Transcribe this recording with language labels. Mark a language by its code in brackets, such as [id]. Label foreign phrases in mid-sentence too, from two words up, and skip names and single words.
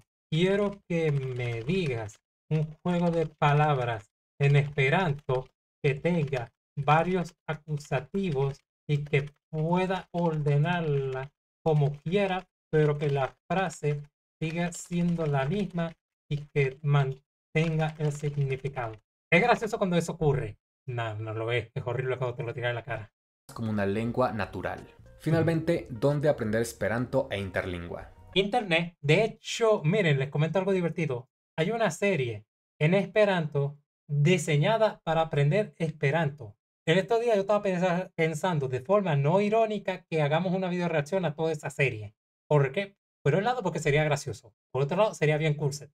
[es] Quiero que me digas un juego de palabras en esperanto que tenga varios acusativos y que pueda ordenarla como quiera, pero que la frase siga siendo la misma y que mantenga el significado. Es gracioso cuando eso ocurre. No, no lo es horrible cuando te lo tiran en la cara. Como una lengua natural. Finalmente, ¿dónde aprender esperanto e interlingua? Internet. De hecho, miren, les comento algo divertido. Hay una serie en Esperanto diseñada para aprender Esperanto. En estos días yo estaba pensando de forma no irónica que hagamos una video reacción a toda esa serie. ¿Por qué? Por un lado, porque sería gracioso. Por otro lado, sería bien curso.